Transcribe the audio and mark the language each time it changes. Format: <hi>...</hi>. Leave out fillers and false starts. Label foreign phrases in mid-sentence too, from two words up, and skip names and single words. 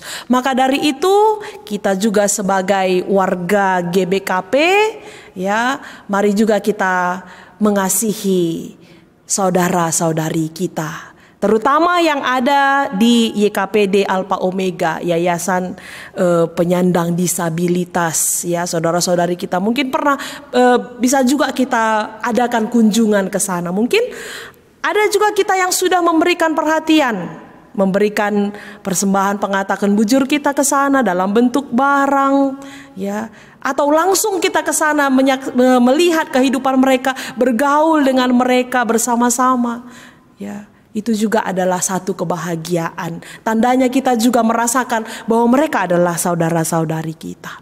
<id>Maka dari itu kita juga sebagai warga GBKP, ya, mari juga kita mengasihi saudara-saudari kita terutama yang ada di YKPD Alpha Omega, Yayasan Penyandang Disabilitas. Ya, saudara-saudari kita mungkin pernah bisa juga kita adakan kunjungan ke sana. Mungkin ada juga kita yang sudah memberikan perhatian, memberikan persembahan</id> <btx>pengatakan bujur</btx> <id>kita ke sana dalam bentuk barang, ya, atau langsung kita ke sana melihat kehidupan mereka, bergaul dengan mereka bersama-sama, ya. Itu juga adalah satu kebahagiaan. Tandanya kita juga merasakan bahwa mereka adalah saudara-saudari kita.</id>